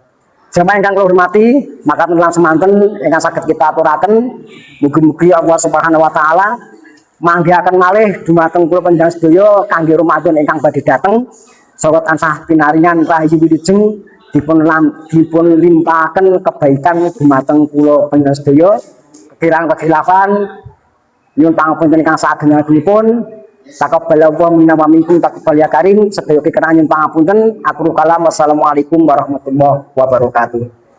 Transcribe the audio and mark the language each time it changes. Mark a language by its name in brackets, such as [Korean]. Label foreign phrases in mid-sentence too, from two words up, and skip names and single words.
[Javanese] Jamaah ingkang kula hormati, maka lan semanten ingkang saged kita aturaken mugi-mugi Allah [Arabic] سبحانه وتعالى [Javanese] manggihaken malih dumateng kula panjenengan sedaya kangge Ramadan ingkang badhe dateng saha tansah pinaringan rahayu wilujeng dipun limpahaken kebaikan dumateng kula panjenengan sedaya. Kirang-kirang nyuwun pangapunten ingkang saageng-agengipun. [Arabic] تقبل الله منا ومنكم تقبل يا كريم. [Javanese] Sedaya kekirangan nyuwun pangapunten. [Arabic] آخر الكلام والسلام عليكم ورحمة الله وبركاته.